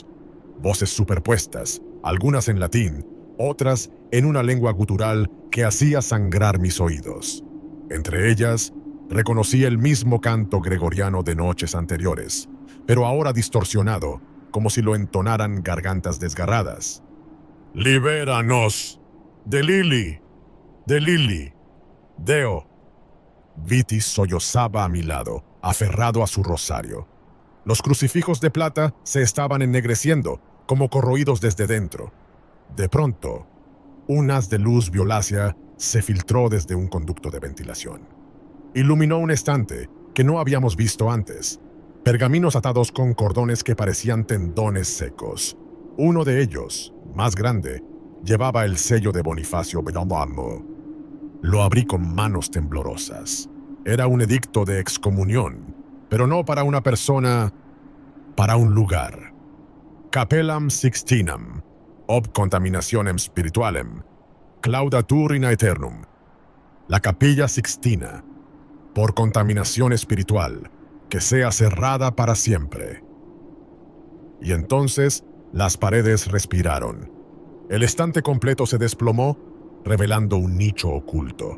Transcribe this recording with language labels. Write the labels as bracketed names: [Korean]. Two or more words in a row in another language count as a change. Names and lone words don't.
[Spanish] Voces superpuestas, algunas en latín, otras en una lengua gutural que hacía sangrar mis oídos. Entre ellas, reconocí el mismo canto gregoriano de noches anteriores, pero ahora distorsionado, como si lo entonaran gargantas desgarradas. «Libéranos! De Lili! De Lili! Deo!». Vitti sollozaba a mi lado, aferrado a su rosario. Los crucifijos de plata se estaban ennegreciendo, como corroídos desde dentro. De pronto, un haz de luz violácea se filtró desde un conducto de ventilación. Iluminó un estante que no habíamos visto antes. Pergaminos atados con cordones que parecían tendones secos. Uno de ellos, más grande, llevaba el sello de Bonifacio Bellomo. Lo abrí con manos temblorosas. Era un edicto de excomunión, pero no para una persona, para un lugar. [Latin] Capellam Sixtinam, ob contaminationem spiritualem, claudatur in aeternum. [Spanish] La capilla Sixtina, por contaminación espiritual, que sea cerrada para siempre. Y entonces las paredes respiraron. El estante completo se desplomó, revelando un nicho oculto.